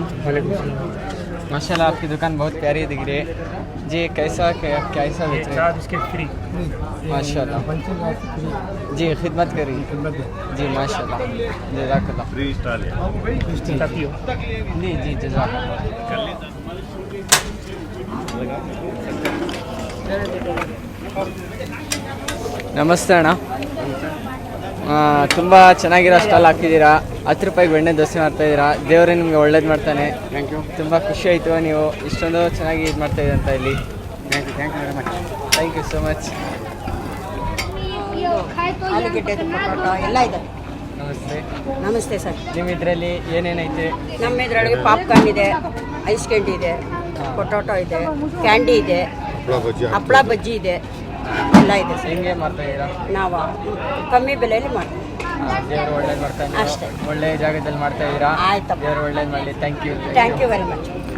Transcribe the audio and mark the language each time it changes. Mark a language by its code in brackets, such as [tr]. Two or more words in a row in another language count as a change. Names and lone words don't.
[ar] ماشاء اللہ [ur] آپ کی دکان بہت پیاری دکھ رہی ہے. جی کیسا کیسا بیچ رہے ہیں؟ [ar] ماشاء اللہ. [ur] جی خدمت کری. [ar] جی ماشاء اللہ, جزاک اللہ. [ur] جی جی [ar] جزاک اللہ. [kn] ನಮಸ್ತೆ ಅಣ್ಣ. ತುಂಬ ಚೆನ್ನಾಗಿರೋ ಸ್ಟಾಲ್ ಹಾಕಿದ್ದೀರಾ. 10 ರೂಪಾಯಿಗೆ ಬೆಣ್ಣೆ ದೋಸೆ ಮಾಡ್ತಾಯಿದ್ದೀರಾ. ದೇವರೇ ನಿಮಗೆ ಒಳ್ಳೇದು ಮಾಡ್ತಾನೆ. [en] thank you. [kn] ತುಂಬ ಖುಷಿ ಆಯಿತು ನೀವು ಇಷ್ಟೊಂದು ಚೆನ್ನಾಗಿ ಇದು ಮಾಡ್ತಾಯಿದ್ದೀರ ಅಂತ ಇಲ್ಲಿ. [en] thank you very much. thank you so much. [kn] ಆಲೂಗೆಡ್ಡೆ ಪರೋಟ ಎಲ್ಲ ಇದೆ. ನಮಸ್ತೆ. ನಮಸ್ತೆ ಸರ್. ನಿಮ್ಮ ಇದರಲ್ಲಿ ಏನೇನೈತೆ? ನಮ್ಮ ಇದರೊಳಗೆ ಪಾಪ್ಕಾರ್ನ್ ಇದೆ, [en] ice candy [kn] ಇದೆ, ಪೊಟಾಟೊ ಇದೆ, ಕ್ಯಾಂಡಿ ಇದೆ, ಹಪ್ಪಳ ಬಜ್ಜಿ ಇದೆ, ಎಲ್ಲ ಇದೆ ಸರ್. ಹೆಂಗೆ ಮಾಡ್ತಾಯಿದ್ದೀರಾ? ನಾವು ಕಮ್ಮಿ ಬೆಲೆಯಲ್ಲಿ ಮಾಡ್ತೀವಿ. ದೇವರು ಒಳ್ಳೇದು ಮಾಡ್ತಾನೆ. ಅಷ್ಟೇ. ಒಳ್ಳೆ ಜಾಗದಲ್ಲಿ ಮಾಡ್ತಾಯಿದ್ದೀರಾ. ಆಯ್ತಪ್ಪ. ದೇವರು ಒಳ್ಳೇದು ಮಾಡಲಿ. [en] thank you. thank you very much.